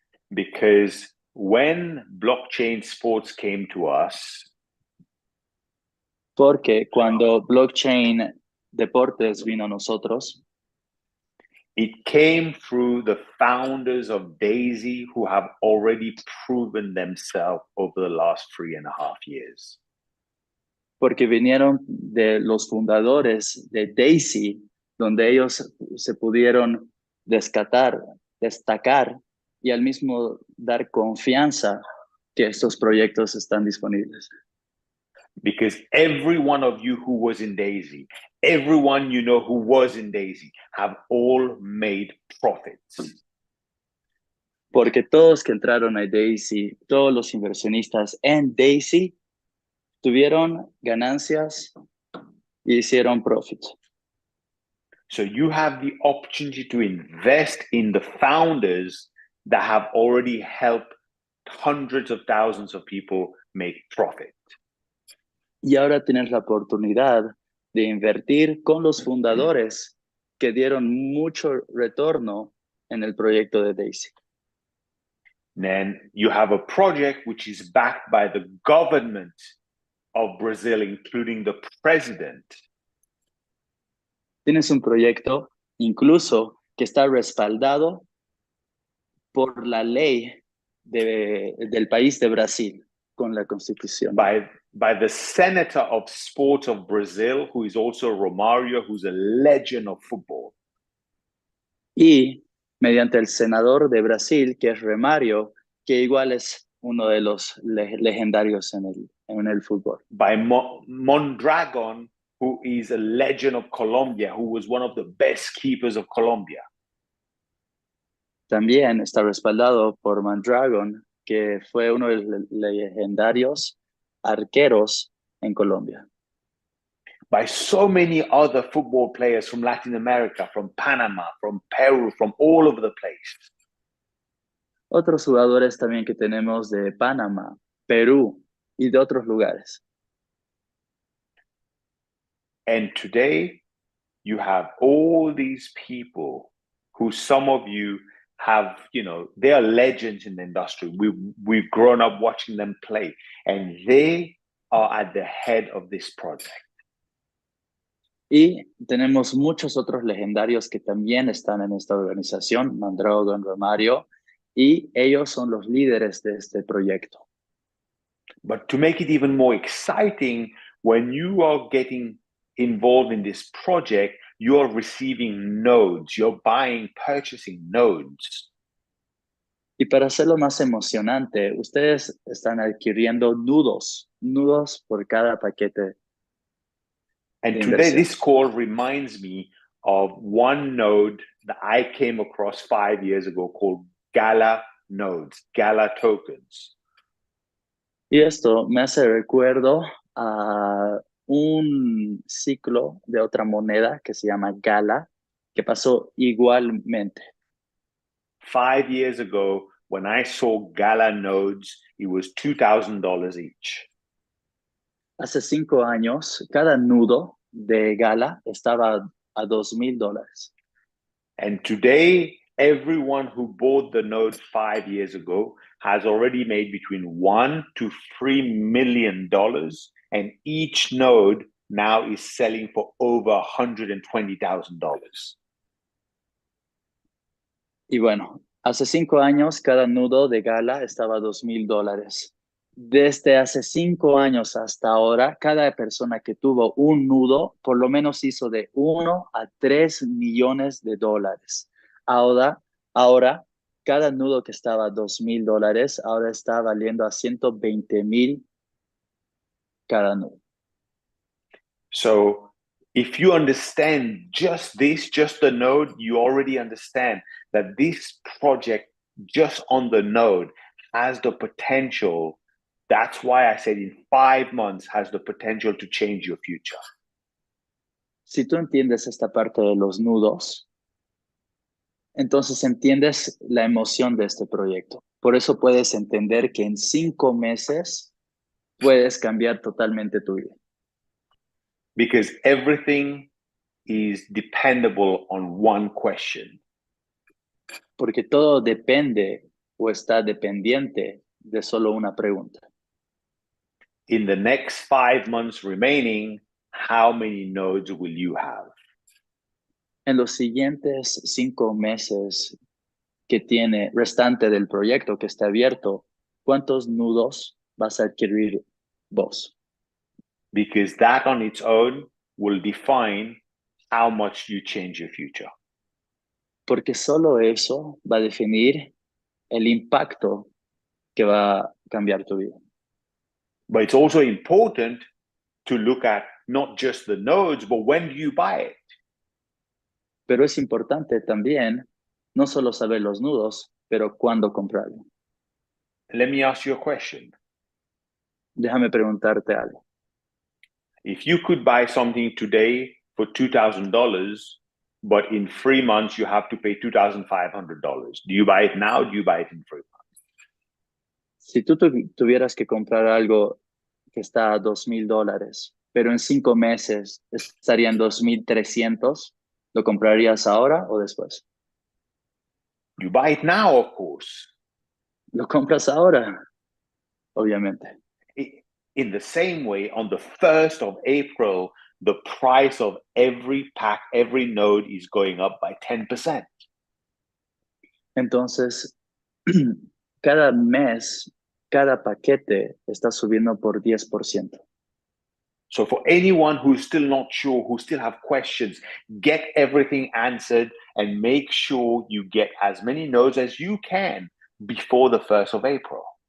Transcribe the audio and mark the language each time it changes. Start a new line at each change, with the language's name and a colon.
English: Because when blockchain sports came to us,
Spanish: porque cuando blockchain deportes vino a nosotros,
English: it came through the founders of DAISY who have already proven themselves over the last 3.5 years.
Spanish: Porque vinieron de los fundadores de DAISY, donde ellos se pudieron destacar y al mismo dar confianza que estos proyectos están disponibles.
English: Because every one of you who was in DAISY, everyone you know who was in DAISY, have all made profits.
Spanish: Porque todos que entraron a DAISY, todos los inversionistas en DAISY, tuvieron ganancias y hicieron profit.
English: So you have the opportunity to invest in the founders that have already helped hundreds of thousands of people make profit.
Spanish: Y ahora tienes la oportunidad de invertir con los fundadores que dieron mucho retorno en el proyecto de DAISY.
English: Then you have a project which is backed by the government of Brazil, including the president.
Spanish: Tienes un proyecto incluso que está respaldado por la ley del país de Brasil con la Constitución.
English: By the senator of sports of Brazil, who is also Romario, who's a legend of football.
Spanish: Y mediante el senador de Brasil, que es Romario, que igual es uno de los legendarios en el fútbol.
English: By Mondragon, who is a legend of Colombia, who was one of the best keepers of Colombia.
Spanish: También está respaldado por Mondragon, que fue uno de los legendarios arqueros en Colombia.
English: By so many other football players from Latin America, from Panama, from Peru, from all over the place.
Spanish: Otros jugadores también que tenemos de Panamá, Perú y de otros lugares.
English: And today, you have all these people who some of you have, they are legends in the industry. We've grown up watching them play, and they are at the head of this project.
Spanish: Y tenemos muchos otros legendarios que también están en esta organización, Mondragon, Romario, y ellos son los líderes de este proyecto.
English: But to make it even more exciting, when you are getting involved in this project, you're receiving nodes, you're purchasing nodes.
Spanish: Y para hacerlo más emocionante, ustedes están adquiriendo nudos por cada paquete.
English: And today, this call reminds me of one node that I came across 5 years ago called Gala nodes, Gala tokens.
Spanish: Y esto me hace recuerdo a un ciclo de otra moneda que se llama Gala, que pasó igualmente.
English: 5 years ago, when I saw Gala nodes, it was $2,000 each.
Spanish: Hace 5 años, cada nudo de Gala estaba a $2,000.
English: And today, everyone who bought the node 5 years ago has already made between $1 to $3 million, and each node now is selling for over $120,000.
Spanish: Y bueno, hace 5 años, cada nudo de Gala estaba a $2,000. Desde hace 5 años hasta ahora, cada persona que tuvo un nudo, por lo menos hizo de 1 a 3 millones de dólares. Ahora, cada nudo que estaba a $2,000, ahora está valiendo a 120,000 cada nudo.
English: So If you understand just this, just the node, you already understand that this project just on the node has the potential. That's why I said in 5 months has the potential to change your future.
Spanish: Si tú entiendes esta parte de los nudos, entonces entiendes la emoción de este proyecto. Por eso puedes entender que en 5 meses puedes cambiar totalmente tu vida.
English: Because everything is dependable on one question.
Spanish: Porque todo depende o está dependiente de solo una pregunta.
English: In the next 5 months remaining, how many nodes will you have?
Spanish: En los siguientes 5 meses que tiene restante del proyecto que está abierto, ¿cuántos nudos vas a adquirir vos?
English: Because that on its own will define how much you change your future.
Spanish: Porque solo eso va a definir el impacto que va a cambiar tu vida.
English: But it's also important to look at not just the nodes, but when do you buy it?
Spanish: Pero es importante también no solo saber los nudos, pero cuándo comprarlo.
English: Let me ask you a question.
Spanish: Déjame preguntarte algo.
English: If you could buy something today for $2,000, but in 3 months you have to pay $2,500, do you buy it now? Or do you buy it in 3 months?
Spanish: Si tú tuvieras que comprar algo que está a $2,000, pero en 5 meses estaría en 2,300, ¿lo comprarías ahora o después?
English: You buy it now, of course.
Spanish: Lo compras ahora, obviamente.
English: In the same way, on the 1st of April, the price of every pack, every node is going up by 10%.
Spanish: Entonces, cada mes, cada paquete está subiendo por 10%.
English: So for anyone who's still not sure, who still have questions, get everything answered and make sure you get as many nodes as you can before the 1st of April.